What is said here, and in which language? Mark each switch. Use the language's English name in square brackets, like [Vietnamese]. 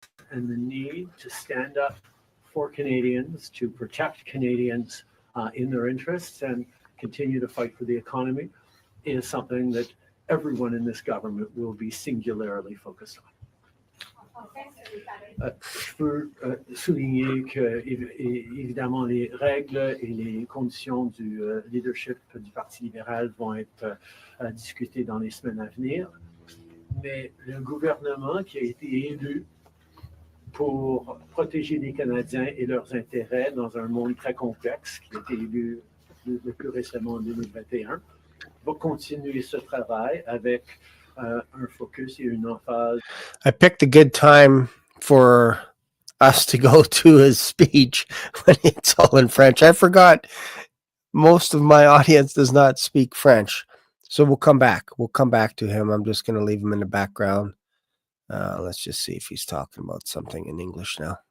[English] And the need to stand up for Canadians, to protect Canadians in their interests and continue to fight for the economy is something that everyone in this government will be singularly focused on. [French] Je peux souligner que, évidemment, les règles et les conditions du leadership du Parti libéral vont être discutées dans les semaines à venir. Mais le gouvernement qui a été élu pour protéger les Canadiens et leurs intérêts dans un monde très complexe, qui a été élu le plus récemment en 2021, va continuer ce travail avec un focus et une emphase. [English] I picked a good time for us to go to his speech when it's all in French. I forgot most of my audience does not speak French. So we'll come back. We'll come back to him. I'm just going to leave him in the background. Let's just see if he's talking about something in English now.